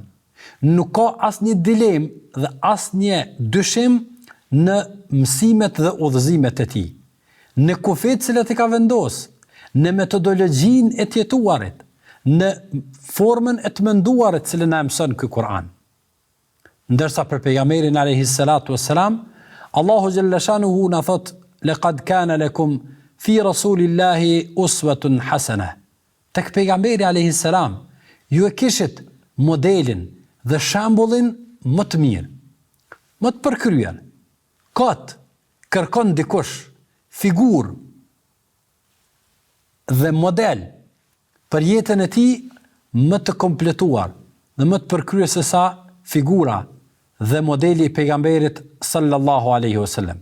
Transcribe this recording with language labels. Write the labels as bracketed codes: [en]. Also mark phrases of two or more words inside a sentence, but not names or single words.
[sq] Nuk ka asnjë dilemë dhe asnjë dyshim në mësimet dhe udhëzimet e tij, në kufit që i ka vendos, në metodologjinë e të jetuarit, në formën e të menduarit që na mëson ky Kur'an. Ndërsa për pejgamberin [ar] عليه الصلاة والسلام, [sq] Allahu [ar] جل شأنه [sq] na thot: [ar] "لقد كان لكم في رسول الله أسوة حسنة." [sq] Tek pejgamberi [ar] عليه السلام, [sq] ju e kishit modelin dhe shambullin më të mirë, më të përkryer. Kot kërkon dikush figurë dhe model për jetën e tij më të kompletuar dhe më të përkryer se sa figura dhe modeli i pejgamberit [ar] صلى الله عليه وسلم.